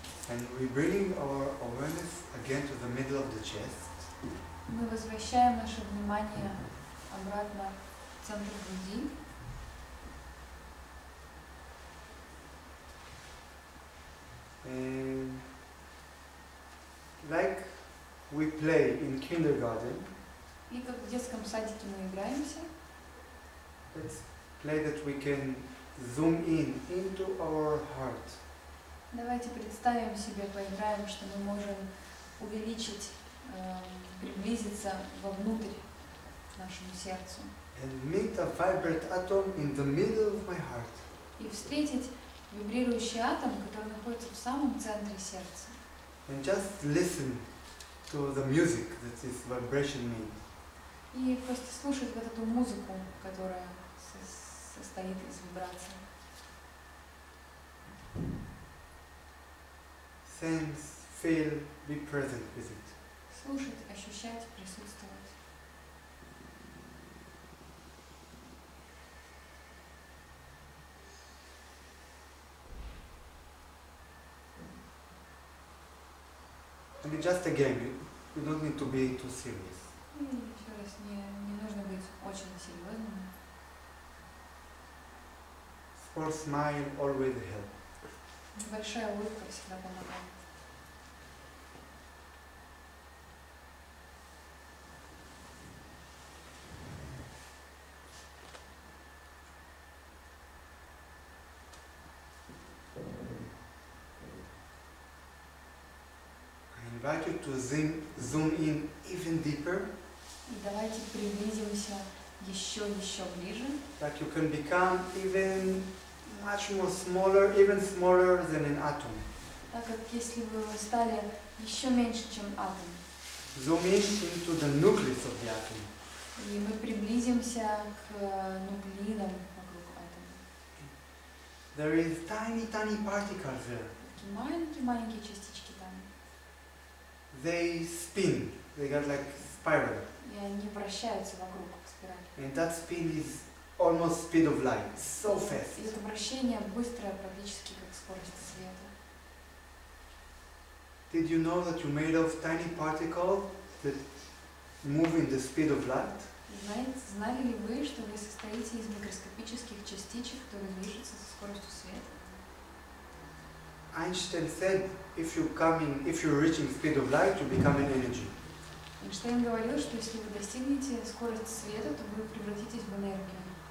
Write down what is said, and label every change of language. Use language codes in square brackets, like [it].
[en] And we bring our awareness again to the middle of the chest. [ru] Мы возвращаем наше внимание обратно в центр груди. [en] And like we play in kindergarten, [ru] И как в детском садике мы играемся, [en] let's play that we can zoom in into our heart. [ru] давайте представим себе, поиграем, что мы можем увеличить, приблизиться вовнутрь к нашему сердцу [en] And meet a vibrant atom in the middle of my heart. [ru] и встретить вибрирующий атом, который находится в самом центре сердца. [en] And just listen to the music that this vibration means. [ru] И просто слушать вот эту музыку, которая состоит из вибраций. [en] Sense, feel, be present with it. [ru] Слушать, ощущать, присутствовать. [en] And it's just a game, you don't need to be too serious. [ru] И еще раз, не нужно быть очень серьезным. [en] For smile always help. [ru] Небольшая улыбка всегда помогает. [en] I invite you to zoom in even deeper. [ru] И давайте приблизимся еще ближе. [en] That you can become even much more smaller, even smaller than an atom. [ru] Так как если бы вы стали еще меньше, чем атом, [en] Zoom in into the nucleus of the atom. [ru] и мы приблизимся к нуклеидам вокруг атома. [en] There is tiny particles there. [ru] Такие маленькие частички там. [en] They spin. They got like spiral. [ru] И они вращаются вокруг спирали. [en] And that spin is almost speed of light. So fast. [ru] И это вращение быстрое, практически как скорость света. [en] Did you know that you're made of tiny particles that move in the speed of light? [ru] Знаете, знали ли вы, что вы состоите из микроскопических частичек, которые движутся со скоростью света? [en] Einstein said, if you're reaching speed of light, you become an energy. [ru] Эйнштейн говорил, что если вы достигнете скорости света, то вы превратитесь в энергию.